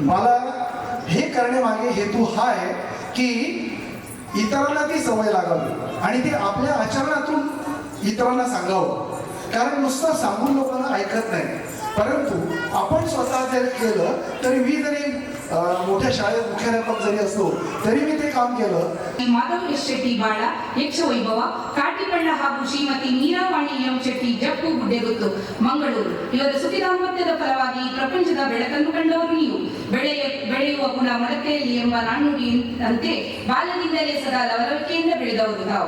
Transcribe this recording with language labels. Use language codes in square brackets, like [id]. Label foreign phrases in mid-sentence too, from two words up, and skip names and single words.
[mr] मला हे करण्यामागे हेतू हा आहे की इतरांना ती सवय लागावी आणि ते आपल्या आचरणातून इतरांना सांगावं. कारण नुसतं सांगून लोकांना ऐकत नाही, परंतु आपण स्वतः जर केलं तरी मी जरी मोठ्या शाळेत मुख्याध्यापक जरी असलो तरी मी ते काम केलं. [kn] ಮಾಧವ್ ಎಸ್ ಶೆಟ್ಟಿ ಬಾಳ ಯಕ್ಷ ವೈಭವ ಕಾಟಿಪಳ್ಳ ಹಾಗೂ ಶ್ರೀಮತಿ ಮೀರಾವಾಣಿ ಎಂ ಶೆಟ್ಟಿ ಜಪ್ಪು ಗುಡ್ಡೆಗುತ್ತು ಮಂಗಳೂರು ಇವರ ಸುಖಿ ದಾಂಪತ್ಯದ ಫಲವಾಗಿ ಪ್ರಪಂಚದ ಬೆಳಕನ್ನು ಕಂಡವರು ನೀವು. ಬೆಳೆಯುವ ಗುಣ ಮೊಳಕೆಯಲ್ಲಿ ಎಂಬ ನಾಣ್ಣುಡಿಯಂತೆ ಬಾಲ್ಯದಿಂದಲೇ ಸದಾ ಲವಲವಿಕೆಯಿಂದ ಬೆಳೆದವರು ತಾವು.